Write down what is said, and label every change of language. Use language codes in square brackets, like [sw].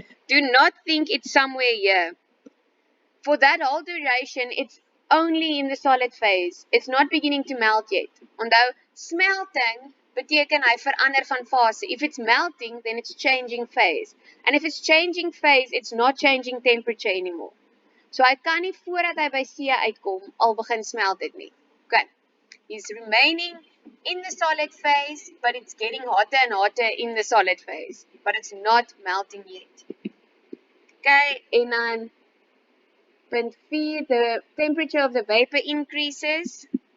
[en] Do not think it's somewhere here. For that whole duration, it's only in the solid phase. It's not beginning to melt yet. [af] Onthou, smelting beteken hy verander van fase. [en] If it's melting, then it's changing phase. And if it's changing phase, it's not changing temperature anymore. [af] So hy kan nie voordat hy by C uitkom, al begin smelt dit nie. [en] Okay. He's remaining in the solid phase, but it's getting hotter and hotter in the solid phase. But it's not melting yet. Okay, [af] en dan [en] point 4, the temperature of the vapor increases.